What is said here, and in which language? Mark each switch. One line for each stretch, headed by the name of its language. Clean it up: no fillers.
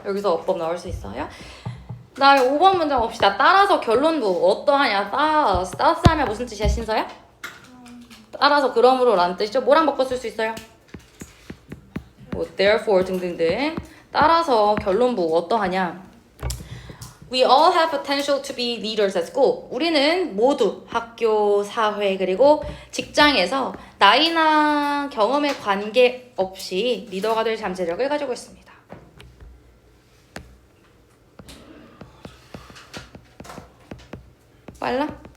Korean: 여기서 어법 나올 수 있어요. 그다음에 5번 문장 봅시다. 따라서 결론부 어떠하냐. 따라서 하면 무슨 뜻이야 신서야? 따라서 그러므로 라는 뜻이죠. 뭐랑 바꿔 쓸 수 있어요? 뭐 therefore 등등등. 따라서 결론부 어떠하냐.
English: We all have potential to be leaders at school.
Korean: 우리는 모두 학교, 사회, 그리고 직장에서 나이나 경험에 관계없이 리더가 될 잠재력을 가지고 있습니다. 빨라?